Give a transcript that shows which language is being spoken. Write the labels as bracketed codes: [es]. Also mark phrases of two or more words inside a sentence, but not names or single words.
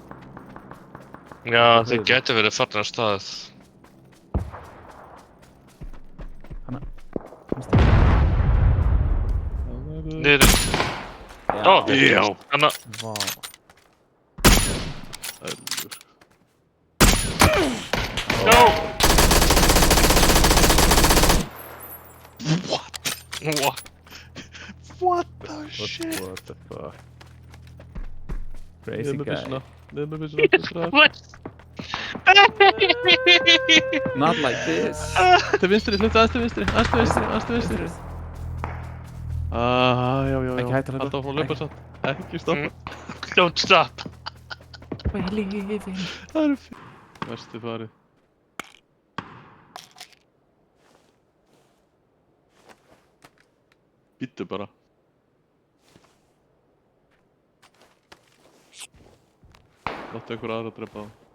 [is] Já, þeir gæti verið farnir af stað. Niður. Ó, Já. Hanna. Vá. Ælur. [en] No! What? What? What the shit? What the fuck? Crazy guy. [is] Niður með byssuna. [en] What? Not like this. [is] Til vinstri, hluttu aðeins til vinstri. Já. Ekki hættu að hlaupa. Alltaf áfram að hlaupa samt. Ekki stoppa. [en] Don't stop. We're living. [is] Það eru Verstu farið. Bíddu bara. Láttu einhver aðra að drepa það.